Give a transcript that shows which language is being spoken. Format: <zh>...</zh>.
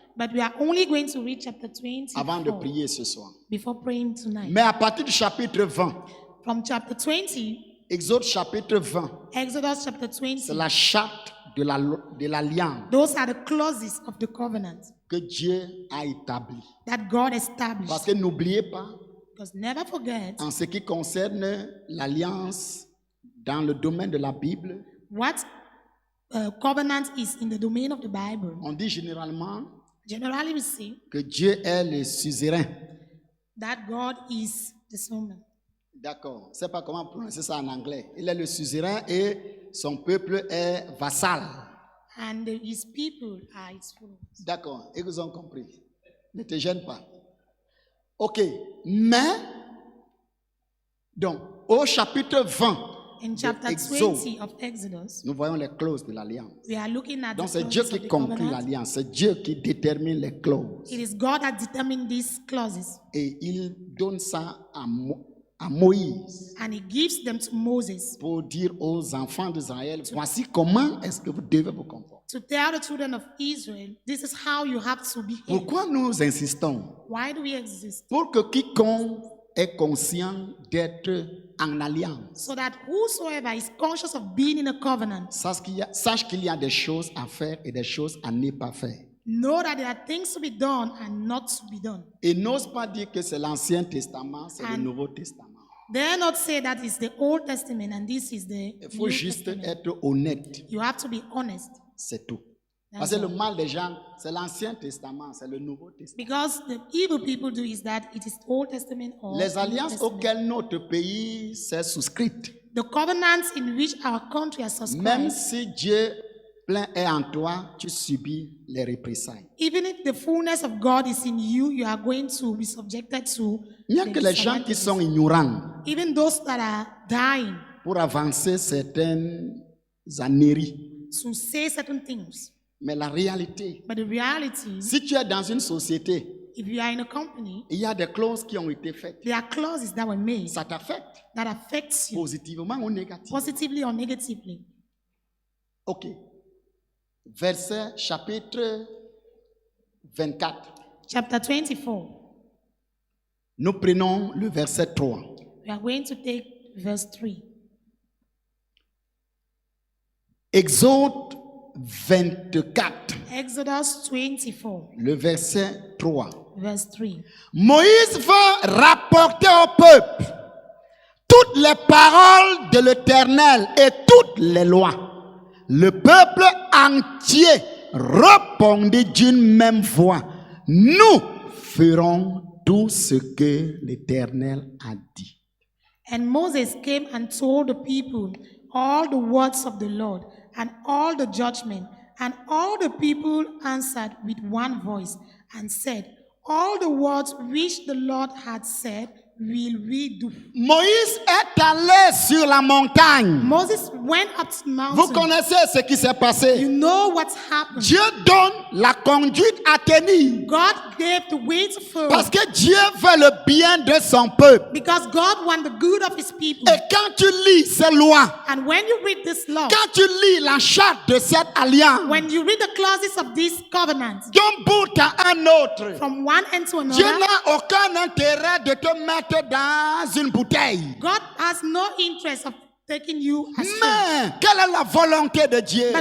<en>But we are only going to read chapter</en> <fr>avant de 24 prier ce soir.</fr> <en>before praying tonight.</en> <fr>Mais à partir du chapitre 20,</fr> <en>From chapter 20,</en> <fr>Exode chapitre 20,</fr> <en>Exodus chapter</en> <fr>c'est 20, la charte de l'alliance</fr> <en>those are the clauses of the covenant</en> <fr>que Dieu a établie.</fr> <en>that God</en> <fr>Parce</fr> <en>established.</en> <fr>que n'oubliez pas,</fr> <en>Because never forget</en> <fr>en ce qui concerne l'alliance dans le domaine de la Bible,</fr> <en>what covenant is in the domain of the Bible.</en> <fr>on dit généralement</fr> <en>Generally, we see</en> <fr>que Dieu est le suzerain.</fr> <en>that God is the sovereign.</en> <fr>D'accord. Je ne sais pas comment prononcer ça en anglais. Il est le suzerain et son peuple est vassal.</fr> <en>And his people are his followers.</en> <fr>D'accord. Ils ont compris. Ne te gêne pas. Ok. Mais, donc, au chapitre 20</fr> <en>In</en> <fr>de</fr> <en>chapter</en> <fr>Exode,</fr> <en>20 of Exodus,</en> <fr>nous voyons les clauses de l'alliance.</fr> <en>we are looking at</en> <fr>Donc,</fr> <en>the</en> <fr>c'est Dieu</fr> <en>clauses of</en> <fr>qui</fr> <en>the</en> <fr>conclut</fr> <en>covenant.</en> <fr>l'alliance. C'est Dieu qui détermine les clauses.</fr> <en>It is God that determined these clauses,</en> <fr>Et il donne ça à Moïse</fr> <en>and He gives them to Moses</en> <fr>pour dire aux enfants d'Israël, voici comment est-ce que vous devez vous comporter.</fr> <en>to tell the children of Israel, this is how you have to behave.</en> <fr>Pourquoi nous insistons?</fr> <en>Why do we exist?</en> <fr>Pour que quiconque est conscient d'être en alliance</fr> <en>So that whosoever is conscious of being in a covenant,</en> <fr>sache qu'il y a des choses à faire et des choses à ne pas faire.</fr> <en>know that there are things to be done and not to be done.</en> <fr>Et n'ose pas dire que c'est l'Ancien Testament, c'est le</fr> <en>And-</en> <fr>Nouveau Testament.</fr> <en>Dare not say that it's the Old Testament and this is the</en> <fr>Il faut</fr> <en>New</en> <fr>juste</fr> <en>Testament.</en> <fr>être honnête,</fr> <en>You have to be honest.</en> <fr>c'est tout.</fr> <en>That's</en> <fr>Parce que le</fr> <en>all.</en> <fr>mal des gens, c'est l'Ancien Testament, c'est le Nouveau Testament.</fr> <en>Because the evil people do is that it is Old Testament or</en> <fr>Les</fr> <en>New</en> <fr>alliances</fr> <en>Testament.</en> <fr>auxquelles notre pays s'est souscrit,</fr> <en>The covenants in which our country has</en> <fr>même</fr> <en>subscribed,</en> <fr>si Dieu plein est en toi, tu subis les représailles.</fr> <en>even if the fullness of God is in you, you are going to be subjected to</en> <fr>Il n'y a</fr> <en>the</en> <fr>que les gens qui</fr> <en>disadvantages.</en> <fr>sont ignorants</fr> <en>Even those that are dying</en> <fr>pour avancer certaines âneries.</fr> <en>to say certain things.</en> <fr>Mais la réalité,</fr> <en>But the reality is,</en> <fr>si tu es dans une société,</fr> <en>if you are in a company,</en> <fr>il y a des clauses qui ont été faites.</fr> <en>there are clauses that were made</en> <fr>Ça t'affecte</fr> <en>that affects you</en> <fr>positivement ou négativement.</fr> <en>positively or negatively.</en> <fr>Ok. Verset chapitre 24.</fr> <en>Chapter 24,</en> <fr>Nous prenons le verset 3.</fr> <en>we are going to take verse 3.</en> <fr>Exode 24,</fr> <en>Exodus 24,</en> <fr>le verset 3.</fr> <en>verse 3.</en> <fr>Moïse va rapporter au peuple toutes les paroles de l'Éternel et toutes les lois. Le peuple entier répondit d'une même voix. Nous ferons tout ce que l'Éternel a dit.</fr> <en>And Moses came and told the people all the words of the Lord and all the judgment. And all the people answered with one voice and said, all the words which the Lord had said will we do.</en> <fr>Moïse est allé sur la montagne.</fr> <en>Moses went up to the</en> <fr>Vous</fr> <en>mountain.</en> <fr>connaissez ce qui s'est passé.</fr> <en>You know what's happened.</en> <fr>Dieu donne la conduite à tenir.</fr> <en>God gave the way to follow</en> <fr>Parce que Dieu veut le bien de son peuple.</fr> <en>because God wants the good of his people.</en> <fr>Et quand tu lis ces lois,</fr> <en>And when you read this law,</en> <fr>quand tu lis la charte de cette alliance,</fr> <en>when you read the clauses of this covenant,</en> <fr>d'un bout à un autre,</fr> <en>from one end to</en> <fr>Dieu</fr> <en>another,</en> <fr>n'a aucun intérêt de te mettre dans une bouteille.</fr> <en>God has no interest of taking you astray.</en> <fr>Mais quelle est la volonté de Dieu?</fr>